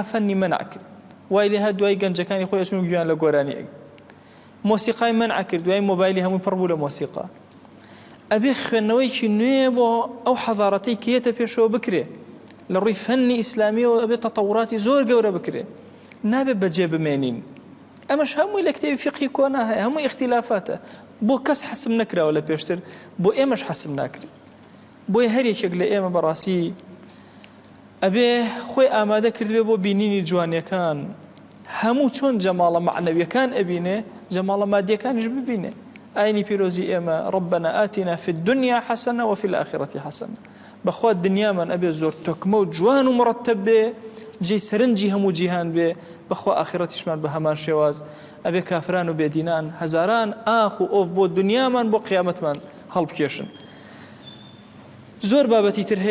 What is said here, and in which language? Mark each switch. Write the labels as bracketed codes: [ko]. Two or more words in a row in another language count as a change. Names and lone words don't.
[ckb] فەنی مەنع کرد وای لێ هات دوای گەنجەکانی خۆی ئەچون گویان لە گۆرانی مۆسیقای مەنع کرد دوای مۆبایلی هەمووی پڕ بوو لە مۆسیقا ئەبێ خوێندنەوەیکی نوێ بۆ ئەو حەضارەتەی کێتە پێشەوە بکرێ لە ڕووی فەنی ئیسلامیەوە ئەبێ تەتەوراتی زۆر گەورە بکرێ نابێت بەجێ بمێنین ئەمەش هەمووی لە کتێبی فقهی کۆنا هەیە هەمووی اختلافاتە بۆ کەس حەسم نەکراوە لە پێشتر بۆ ئێمەش حەسم ناکرێت بۆیە هەر یەکێک لە ئێمە بەڕاستی ئەبێ خۆی ئامادە کردبێ بۆ بینینی جوانیەکان هەموو چۆن جەماڵە معنەویەکان ئەبینێ جەماڵە مادیەکانیش ببینێ ئاینی پیرۆزی ئێمە [ar] ربنا آتنا في الدنيا حسنة وفي الآخرة حسنة [ckb] بەخوا دنیامان ئەبێ زۆر تۆکمە و جوان و مڕەتەب بێ جێی سەرنجی هەموو جیهان بێ بەخوا ئاخرەتیشمان بە هەمان شێواز ئەبێ کافران و بێدینان هەزاران ئاخ و ئۆف بۆ دنیامان بۆ قیامەتمان هەڵبکێشن زۆر بابەتی تر هەیە